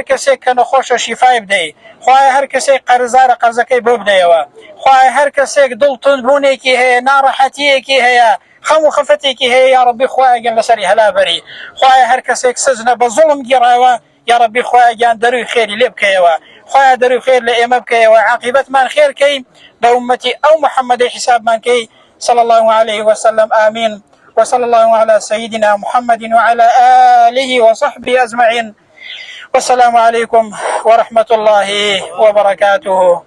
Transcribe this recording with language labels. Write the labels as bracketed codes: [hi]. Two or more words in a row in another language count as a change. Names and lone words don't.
[ckb] کەسێک کە نەخۆشە شیفای بدەی خوایە هەر کەسێک قەرزارە قەرزەکەی بۆ بدەیەوە خوایە هەر کەسێک دڵتوندبوونێکی هەیە ناڕەحەتیەکی هەیە خەم و خەفەتێکی هەیە [ar] یا ربی [ckb] خوایە گیان لەسەری هەلابەری خوایە هەر کەسێک سزنە بە زوڵم گیڕاوە [ar] یا ربی [ckb] خوایە گیان دەروی خێری لێ بکەیەوە خوایە دەروی خێر لە ئێمە بکەیەوە عاقبەتمان خێرکەی بە ئومەتی ئەو محەممەدەی حیسابمان کەی [ar] صلى الله عليه وسلم آمين وصلى الله على سيدنا محمد وعلى آله وصحبه أجمعين والسلام عليكم ورحمة الله وبركاته.